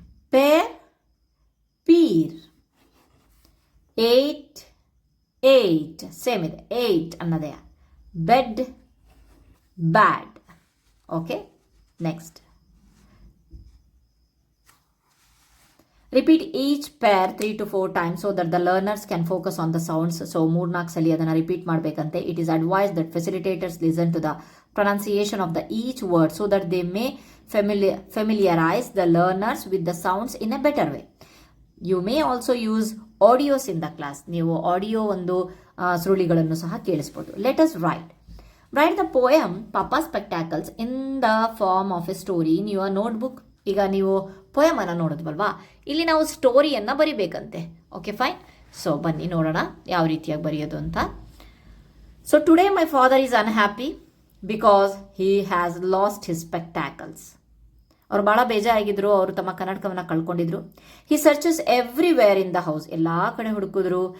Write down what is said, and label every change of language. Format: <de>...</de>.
<kn>Peer, peer. Eight, eight, same ಇದೆ, eight ಅನ್ನೋದೇ.</kn> <en>Bed, bad. Okay, next. Repeat each pair 3 to 4 times so that the learners can focus on the sounds.</en> <kn>So 3-4 ಸಲ ಅದನ್ನು repeat ಮಾಡಬೇಕಂತೆ.</kn> <en>It is advised that facilitators listen to the pronunciation of the each word so that they may familiarize the learners with the sounds in a better way. You may also use audios in the class.</en> <kn>ನೀವು audio ಒಂದು ಸುರುಳಿಗಳನ್ನು ಸಹ ಕೇಳಿಸ್ಬೋದು.</kn> <en>Let us write. Write the poem Papa Spectacles in the form of a story in your notebook.</en> <kn>ಈಗ ನೀವು ಪೊಯಮನ್ನು ನೋಡಿದ್ವಲ್ವಾ, ಇಲ್ಲಿ ನಾವು ಸ್ಟೋರಿಯನ್ನು ಬರಿಬೇಕಂತೆ. Okay, fine. So ಬನ್ನಿ ನೋಡೋಣ ಯಾವ ರೀತಿಯಾಗಿ ಬರೆಯೋದು ಅಂತ.</kn> <en>So today my father is unhappy because he has lost his spectacles.</en> <kn>ಅವ್ರು ಭಾಳ ಬೇಜಾರಾಗಿದ್ರು, ಅವರು ತಮ್ಮ ಕನ್ನಡಕವನ್ನು ಕಳ್ಕೊಂಡಿದ್ರು.</kn> <en>he searches everywhere in the house,</en> <kn>ಎಲ್ಲ ಕಡೆ ಹುಡುಕಿದ್ರು.</kn>